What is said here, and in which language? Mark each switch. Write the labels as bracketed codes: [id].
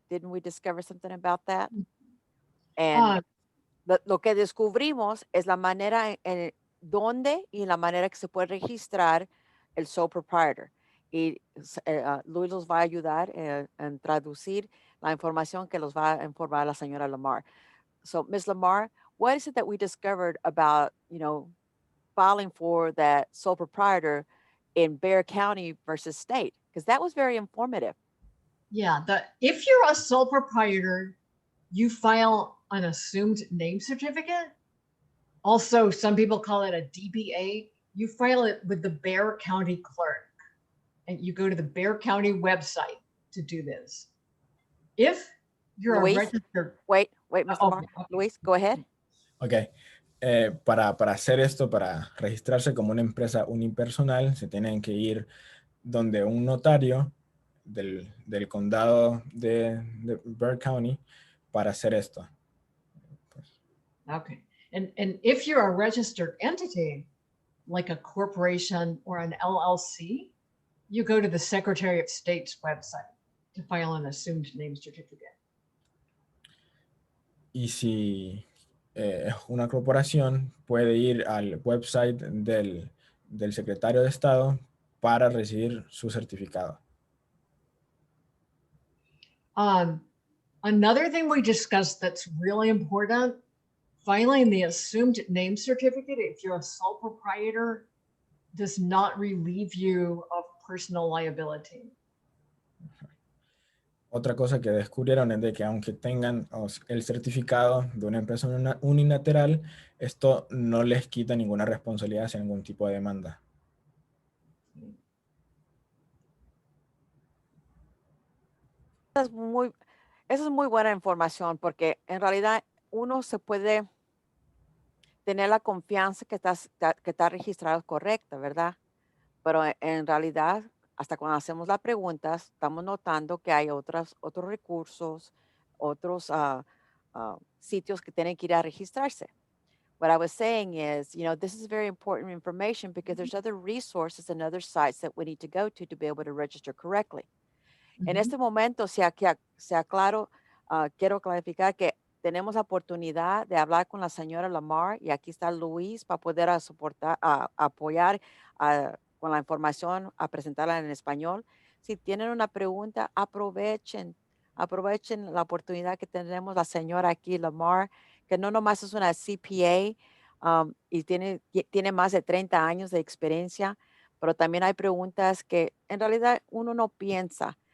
[en] Didn't we discover something about that? [es] And lo que descubrimos es la manera en dónde y la manera que se puede registrar el sole proprietor. Y Luis los va a ayudar en traducir la información que los va a informar la señora Lamar. [en] So, Ms. Lamar, what is it that we discovered about, filing for that sole proprietor in Bexar County versus state? Because that was very informative. Yeah, if you're a sole proprietor, you file an assumed name certificate. Also, some people call it a DBA. You file it with the Bexar County clerk, and you go to the Bexar County website to do this. If you're Luis, a registered... Wait, Mr. Lamar. Okay. Luis, go ahead. Ok. [es] Para hacer esto, para registrarse como una empresa unipersonal, se tienen que ir donde un notario del condado de Bexar County para hacer esto. [en] Okay. And if you're a registered entity, like a corporation or an LLC, you go to the Secretary of State's website to file an assumed name certificate. [es] Y si es una corporación, puede ir al website del secretario de Estado para recibir su certificado. [en] Another thing we discussed that's really important, filing the assumed name certificate, if you're a sole proprietor, does not relieve you of personal liability. [es] Otra cosa que descubrieron es de que aunque tengan el certificado de una empresa unilateral, esto no les quita ninguna responsabilidad hacia ningún tipo de demanda. Esa es muy buena información porque en realidad uno se puede tener la confianza que está registrado correcta, ¿verdad? Pero en realidad, hasta cuando hacemos las preguntas, estamos notando que hay otros recursos, otros sitios que tienen que ir a registrarse. [en] What I was saying is, this is very important information because there's other resources and other sites that we need to go to be able to register correctly. [es] En este momento, sea claro, quiero clarificar que tenemos la oportunidad de hablar con la señora Lamarr y aquí está Luis para poder apoyar con la información, a presentarla en español. Si tienen una pregunta, aprovechen la oportunidad que tenemos la señora aquí, Lamarr, que no nomás es una CPA y tiene más de 30 años de experiencia, pero también hay preguntas que en realidad uno no piensa.